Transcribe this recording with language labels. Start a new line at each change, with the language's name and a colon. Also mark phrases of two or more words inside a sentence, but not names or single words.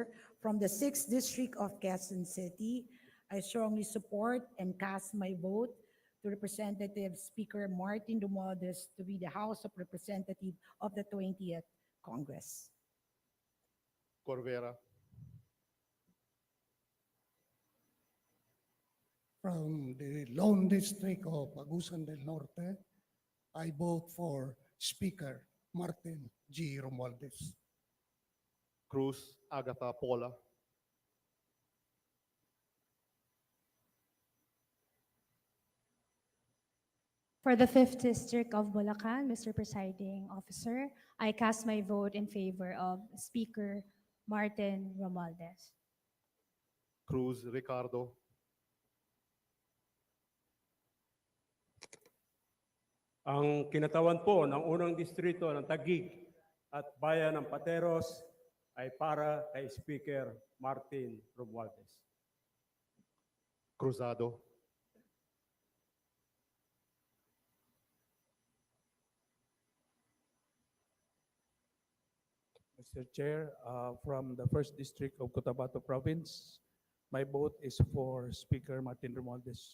English: From the 6th District of Quezon City, I strongly support and cast my vote to Representative Speaker Martin Romualdez to be the House of Representatives of the 20th Congress. Corvera, From the Lone District of Agusan del Norte, I vote for Speaker Martin G. Romualdez. Cruz, Agatha Paula, For the 5th District of Bulacan, Mr. Presiding Officer, I cast my vote in favor of Speaker Martin Romualdez. Cruz, Ricardo,
Filipino: Ang kinatawan po ng unang distrito ng Taguig at bayan ng Pateros ay para kay Speaker Martin Romualdez.
English: Cruzado, Mr. Chair, from the 1st District of Cotabato Province, my vote is for Speaker Martin Romualdez.